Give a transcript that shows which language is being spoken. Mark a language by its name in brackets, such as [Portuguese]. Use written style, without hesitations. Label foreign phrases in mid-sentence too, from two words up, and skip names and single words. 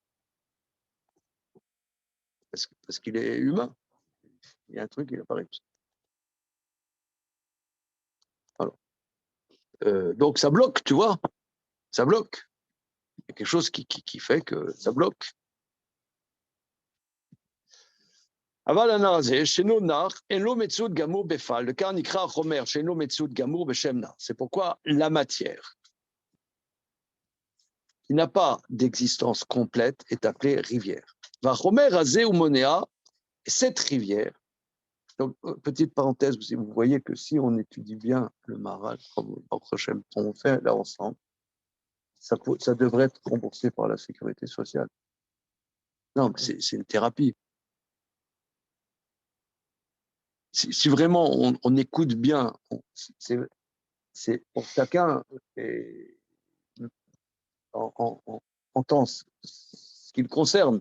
[French] Parce qu'il est humain. Il y a un truc, il n'a pas réussi. Alors, donc ça bloque, tu vois. Ça bloque. Il y a quelque chose qui fait que ça bloque. [Hebrew] אבל הנער הזה, שאינו נח, אין לו מציאות גמור בפעל, וכאן נקרא החומר שאינו מציאות גמור בשם נח. [French] C'est pourquoi la matière, qui n'a pas d'existence complète, est appelée rivière. [Hebrew] והחומר הזה הוא מונע, [French] cette rivière. Donc, petite parenthèse, vous voyez que si on étudie bien le Maharal, comme on fait là ensemble, ça devrait être remboursé par la sécurité sociale. Non, mais c'est une thérapie. Si vraiment on écoute bien, c'est pour chacun entend ce qui le concerne.